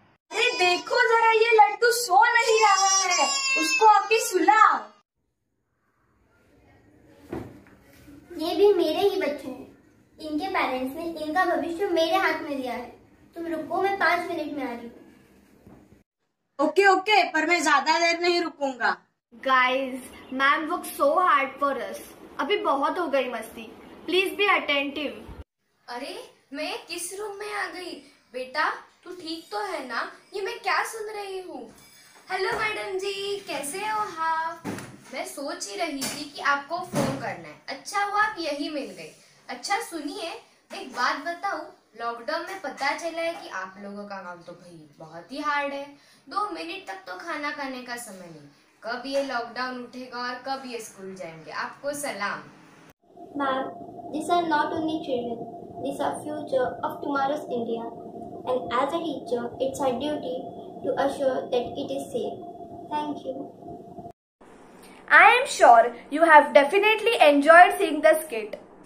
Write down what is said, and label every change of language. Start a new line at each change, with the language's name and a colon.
Hindi: अरे देखो जरा, ये लड्डू सो नहीं रहा है, उसको अभी सुलाओ. ये भी मेरे ही बच्चे हैं. इनके पेरेंट्स ने इनका भविष्य मेरे हाथ में दिया है. तुम रुको, मैं 5 मिनट में आ रही हूँ. ओके, पर मैं ज्यादा देर नहीं रुकूंगा.
English: Guys, ma'am worked so hard for us.
Hindi: अभी बहुत हो गई मस्ती.
English: Please be attentive.
Hindi: अरे, मैं किस रूम में आ गई? बेटा, तू ठीक तो है ना? ये मैं क्या सुन रही हूँ? हेलो मैडम जी, कैसे हो? हाँ, मैं सोच ही रही थी कि आपको फोन करना है. अच्छा हुआ आप यही मिल गई. अच्छा सुनिए, एक बात बताऊं, लॉकडाउन में पता चला है कि आप लोगों का काम तो भाई बहुत ही हार्ड है. 2 मिनट तक तो खाना खाने का समय नहीं. कब ये लॉकडाउन उठेगा और कब ये स्कूल जाएंगे? आपको सलाम.
English: Ma'am, these are not only children. These are future of tomorrow's India. And as a teacher, it's our duty to assure that it is safe. Thank you. I am sure you have definitely enjoyed seeing the skit.